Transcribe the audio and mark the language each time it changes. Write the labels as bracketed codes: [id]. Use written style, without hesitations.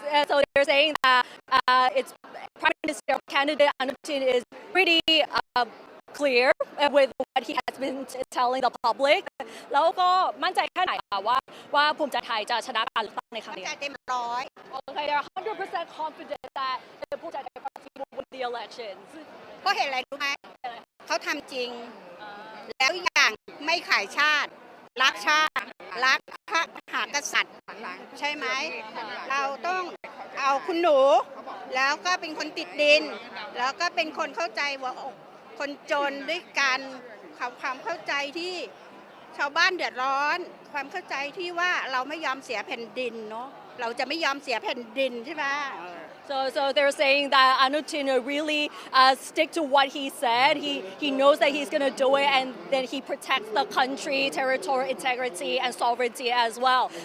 [en] So they're saying that it's Prime Minister candidate Anutin is pretty clear with what he has been telling the public [th] แล้วก็มั่นใจแค่ไหนคะว่าภูมิใจไทยจะชนะการเลือกตั้งในครั้งนี้ มั่นใจเต็มร้อย [en] Okay, they're 100% confident that the ภูมิใจไทย Party will win the elections [th] เพราะเห็นอะไรรู้ไหมเขาทำจริงแล้วอย่างไม่ขายชาติรักชาติรักพระมหากษัตริย์ใช่ไหมเราต้องเอาคุณหนูแล้วก็เป็นคนติดดินแล้วก็เป็นคนเข้าใจว่าคนจนด้วยการความเข้าใจที่ชาวบ้านเดือดร้อนความเข้าใจที่ว่าเราไม่ยอมเสียแผ่นดินเนาะเราจะไม่ยอมเสียแผ่นดินใช่ไหม [en] So they're saying that Anutin really stick to what he said. He knows that he's going to do it, and then he protects the country, territorial integrity, and sovereignty as well.